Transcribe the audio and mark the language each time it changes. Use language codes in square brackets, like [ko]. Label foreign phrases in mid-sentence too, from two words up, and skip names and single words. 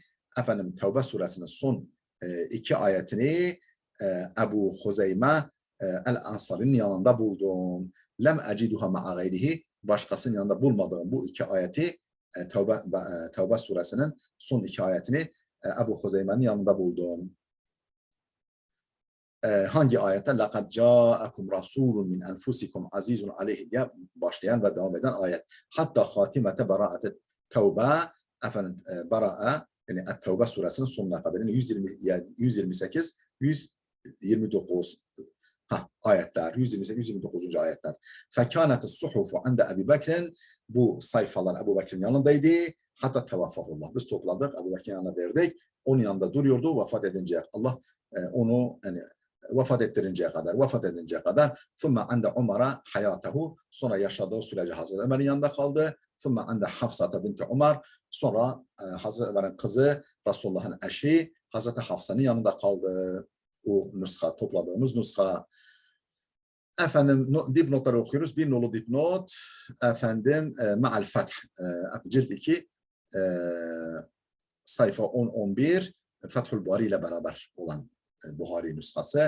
[tr] Efendim, Tevbe suresinin son iki ayetini Ebu Huzeyme el-Ansari'nin yanında buldum. [ar] لم أجدها مع غيره. [tr] Başkasının yanında bulmadığım bu iki ayeti, Tevbe suresinin son iki ayetini Ebu Huzeyme'nin yanında buldum. Hangi ayette? [ar] لَقَدْ جَاءَكُمْ رَسُولٌ مِنْ أَنْفُسِكُمْ عَزِيزٌ عَلَيْهِ [tr] diye başlayan ve devam eden ayet. [ar] حتى خاتمة براءة [tr] tevbe, efendim bera'a, yani Tevbe suresinin sonuna kadar, yani 128, 129 ayetler, 128, 129. ayetler. [ar] فَكَانَتِ الصُّحُفُ عَنْدَ [tr] Ebu Bekir'in, bu sayfalar Ebu Bekir'in yanındaydı. [ar] حتى توفاه الله. [tr] Biz topladık, Ebu Bekir'in yanına verdik. Onun yanında duruyordu, vefat edince Allah onu yani vefat edinceye kadar [ar] ثُمَّ عَنْدَ عُمَرَ حَيَاتَهُ [tr] sonra yaşadığı sürece Hazreti Ömer'in yanında kaldı. [ar] ثم عند حفصة بنت عمر [tr] sonra Hazreti Ömer'in kızı Resulullah'ın eşi Hazreti Hafsa'nın yanında kaldı. O nuska, topladığımız nuska. Efendim dipnotları okuyoruz. Bir nolu dipnot. Efendim [ar] مع الفتح. [tr] Cilt 2 sayfa 10-11 Fethül Bari ile beraber olan Buhari nüshası.